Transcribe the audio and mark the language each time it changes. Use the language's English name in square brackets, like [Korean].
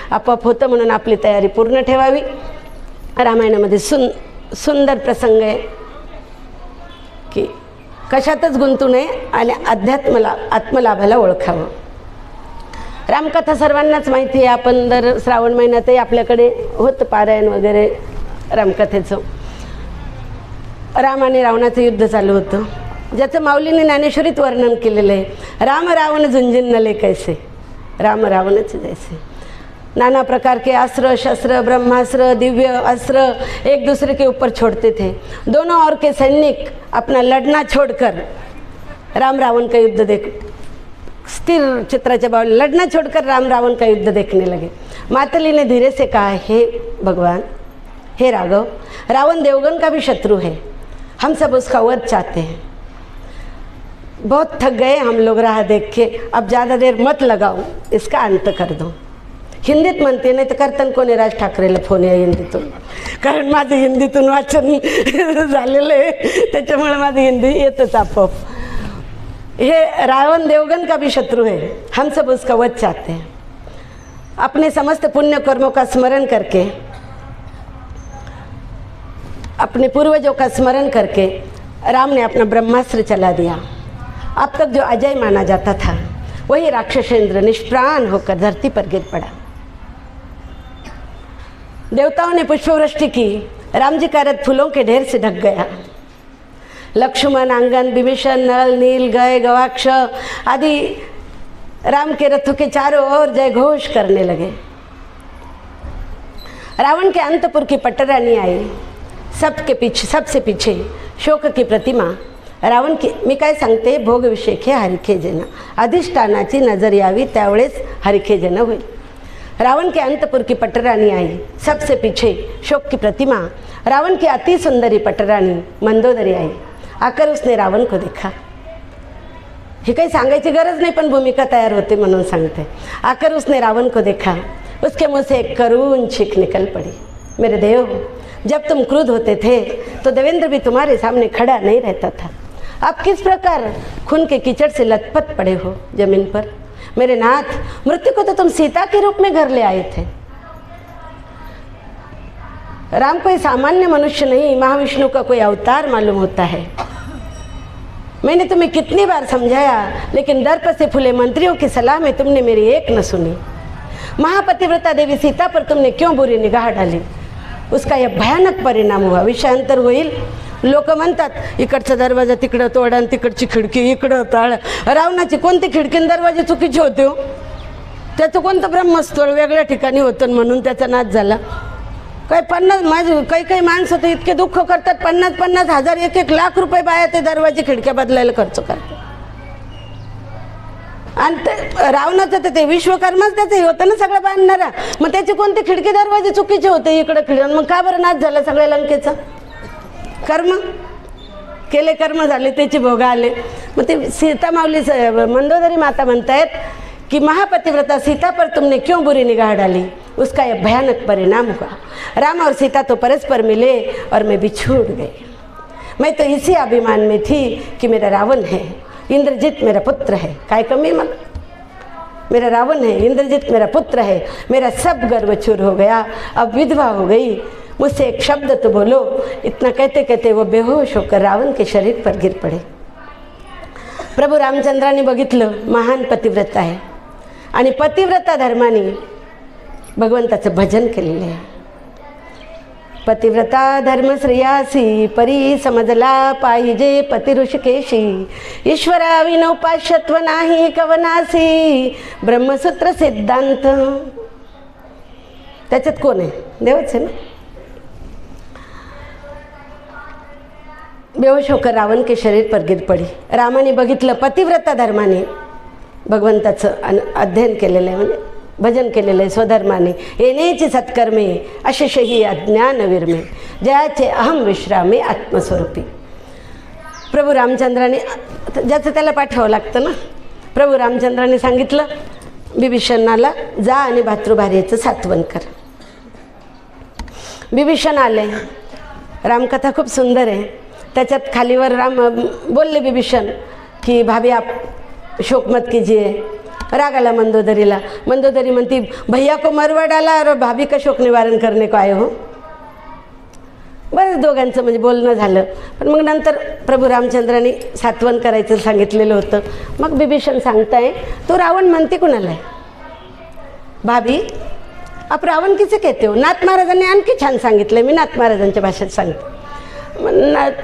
[Marathi] आपोआप होतं म्हणून आपली तयारी पूर्ण ठेवावी. रामायणामध्ये सुंदर प्रसंग आहे की कशातच गुंतू नये आणि आत्मलाभाला ओळखावं. रामकथा सर्वांनाच माहिती आहे. आपण दर श्रावण महिन्यातही आपल्याकडे होतं पारायण वगैरे रामकथेचं. राम आणि रावणाचं युद्ध चालू होतं, ज्याचं माऊलीने ज्ञानेश्वरीत वर्णन केलेलं आहे. राम रावण झुंझुनले कैसे, राम रावणच जैसे. [Hindi] नाना प्रकार के अस्त्र शस्त्र ब्रह्मास्त्र दिव्य अस्त्र एक दूसरे के ऊपर छोड़ते थे. दोनों ओर के सैनिक अपना लड़ना छोड़कर राम रावण का युद्ध देख [Marathi] स्थिर चित्राच्या बावली [Hindi] लड़ना छोड़कर राम रावण का युद्ध देखने लगे. मातली ने धीरे से कहा, हे भगवान, हे राघव, रावण देवगन का भी शत्रु है. हम सब उसका वध चाहते हैं. बहुत थक गए हम लोग राह देख के, अब ज़्यादा देर मत लगाओ, इसका अंत कर दो. [Marathi] हिंदीत म्हणते, नाही तर करताना कोणी राज ठाकरेला फोन या हिंदीतून, कारण माझं हिंदीतून वाचन झालेलं आहे, त्याच्यामुळे माझं हिंदी येतच आपोआप. [Hindi] हे रावण देवगन का भी शत्रु है, हम सब उसका वध चाहते हैं. अपने समस्त पुण्य कर्मों का स्मरण करके, अपने पूर्वजों का स्मरण करके राम ने अपना ब्रह्मास्त्र चला दिया. अब तक जो अजय माना जाता था वही राक्षसेंद्र निष्प्राण होकर धरती पर गिर पड़ा. देवताओं ने पुष्पवृष्टि की. राम जी का रथ फूलों के ढेर से ढक गया. लक्ष्मण, आंगन, विभीषण, नल, नील, गय, गवाक्ष आदि राम के रथों के चारों ओर जय घोष करने लगे. रावण के अंतपुर की पट्टरानी आई. सबसे पीछे शोक की प्रतिमा. रावण की, [Marathi] मी काय सांगते, भोगविषेक हे हरिखेजन, अधिष्ठानाची नजर यावी त्यावेळेस हरिखेजन होईल. [Hindi] रावण के अंतपुर की पट्टरानी आई. सबसे पीछे शोक की प्रतिमा. रावण की अति सुंदरी पट्टरानी मंदोदरी आई. आकर उसने रावण को देखा. [Marathi] हे काही सांगायची गरज नाही, पण भूमिका तयार होते म्हणून सांगते. [Hindi] आकर उसने रावण को देखा. उसके मुंह से एक करुण चीख निकल पड़ी. मेरे देव, जब तुम क्रुद्ध होते थे तो देवेंद्र भी तुम्हारे सामने खड़ा नहीं रहता था. आप किस प्रकार खून के कीचड़ से लथपथ पड़े हो जमीन पर. मेरे नाथ, मृत्यु को तो तुम सीता के रूप में घर ले आए थे. राम कोई सामान्य मनुष्य नहीं, महाविष्णु का कोई अवतार मालूम होता है. मैंने तुम्हें कितनी बार समझाया, लेकिन दर्प से फूले मंत्रियों की सलाह में तुमने मेरी एक न सुनी. महापतिव्रता देवी सीता पर तुमने क्यों बुरी निगाह डाली. उसका यह भयानक परिणाम हुआ. [Marathi] विषयांतर होईल. लोक म्हणतात इकडचा दरवाजा तिकडं तोडा आणि तिकडची खिडकी इकडं ताळ. रावणाची कोणती खिडकी आणि दरवाजे चुकीचे होते हो. त्याचं कोणतं ब्रह्मस्थळ वेगळ्या ठिकाणी होतं म्हणून त्याचा नाश झाला. काही 50 माझे काही माणसं तर इतके दुःख करतात, 50-50 हजार 1-1 लाख रुपये बाया ते दरवाजे खिडक्या बदलायला खर्च करतात. आणि रावणाचं तर ते विश्वकर्माच त्याचं हे होतं ना सगळं बांधणारा. मग त्याचे कोणते खिडकी दरवाजे चुकीचे होते इकडं खिडण. मग का बरं नाश झाला सगळ्या लंकेचा. कर्म केले, कर्म झाले, त्याचे भोग आले. मग ते सीता माऊली मंदोदरी माता म्हणतायत कि [Hindi] महापतिव्रता सीता पर तुमने क्यों बुरी निगाह डाली. उसका यह भयानक परिणाम हुआ. राम और सीता तो परस्पर मिले और मैं बिछुड़ गई. मैं तो इसी अभिमान में थी कि मेरा रावण है, इंद्रजीत मेरा पुत्र है. [Marathi] काय कमी मला. [Hindi] मेरा रावण है, इंद्रजीत मेरा पुत्र है. मेरा सब गर्व चूर हो गया. अब विधवा हो गई. मुझसे एक शब्द तो बोलो. इतना कहते कहते वो बेहोश होकर रावण के शरीर पर गिर पड़े. [Marathi] प्रभू रामचंद्राने बघितलं महान पतिव्रता आहे आणि पतिव्रता धर्माने भगवंताचं भजन केलेलं आहे. पतिव्रता धर्म श्रेयासी परी समजला पाहिजे पती ऋषिकेशी. ईश्वरा विनोपाश्यत्व नाही कवनासी. ब्रह्मसूत्र सिद्धांत त्याच्यात कोण आहे. देवच आहे ना. [Hindi] बेहोश होकर रावण के शरीर पर गिर पडी. [Marathi] रामाने बघितलं पतिव्रता धर्माने भगवंताचं अध्ययन केलेलं आहे, म्हणजे भजन केलेलं आहे स्वधर्माने. येण्याची सत्कर्मे अशेषही अज्ञान विरमे जयाचे अहम विश्रामे आत्मस्वरूपी. प्रभू रामचंद्राने ज्याचं त्याला पाठवावं लागतं ना. प्रभू रामचंद्राने सांगितलं बिभीषणाला जा आणि भातृभार्येचं सात्वन कर. बिभीषण आले. रामकथा खूप सुंदर आहे. त्याच्यात खालीवर राम बोलले [Hindi] बिभीषण की भाभी आप शोक मत कीजिए. [Marathi] राग आला मंदोदरीला. [Hindi] मंदोदरी [Marathi] म्हणती [Hindi] भैया को मरवा डाला और भाभी का शोक निवारण करने को आए हो. [Marathi] बरं दोघांचं म्हणजे बोलणं झालं. पण मग नंतर प्रभू रामचंद्रांनी सात्वन करायचं सांगितलेलं होतं. मग बिभीषण सांगताय तो रावण म्हणते कुणाला आहे [Hindi] भाभी आप रावण किसे कहते हो. [Marathi] नाथ महाराजांनी आणखी छान सांगितलं. मी नाथ महाराजांच्या भाषेत सांगते.